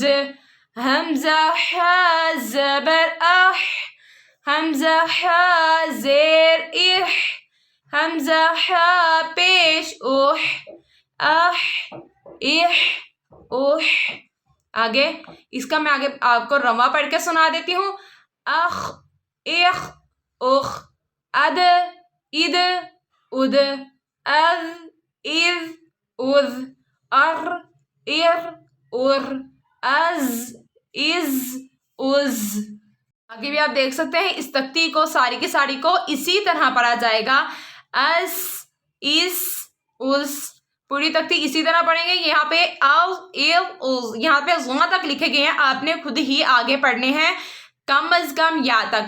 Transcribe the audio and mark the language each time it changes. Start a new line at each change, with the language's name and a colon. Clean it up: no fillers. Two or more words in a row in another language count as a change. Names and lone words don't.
Urdu: ہمزہ ہا زبر اَہ، ہمزہ ہا زیر اِہ، ہمزہ ہا پیش اُہ، اَہ اِہ اُہ. آگے اس کا میں آگے آپ کو روا پڑھ کے سنا دیتی ہوں. اَخ اِخ اُخ، اَد اِد اُد، اَج اِج اُج، اَر اِر اُر, اَج اِج اُج. آگے بھی آپ دیکھ سکتے ہیں اس تختی کو ساری کی ساری کو اسی طرح پڑھا جائے گا. اَس اِس اُس، پوری تختی اسی طرح پڑھیں گے. یہاں پے آو ایو اُج، یہاں پے ضمہ تک لکھے گئے ہیں، آپ نے خود ہی آگے پڑھنے ہیں کم از کم یا تک.